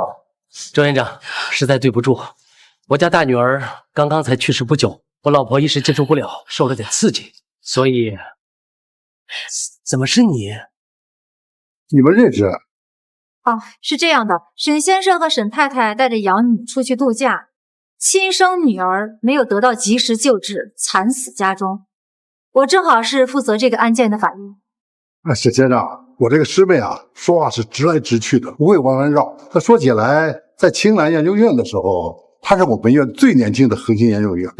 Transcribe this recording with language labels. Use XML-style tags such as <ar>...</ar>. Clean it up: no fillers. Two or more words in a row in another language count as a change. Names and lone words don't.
<zh>周院長，實在對不住，我家大女兒刚刚才去世不久，我老婆一时接受不了，受了點刺激，所以怎麼是你？你們認識？哦，是這樣的，沈先生和沈太太帶着养女出去度假，親生女兒沒有得到及時救治，慘死家中。我正好是負責這個案件的法醫。沈先生，我這個師妹啊，說話是直來直去的，不會彎彎繞。她說起來，在青蘭研究院的時候，她是我們院最年輕的核心研究員。</zh>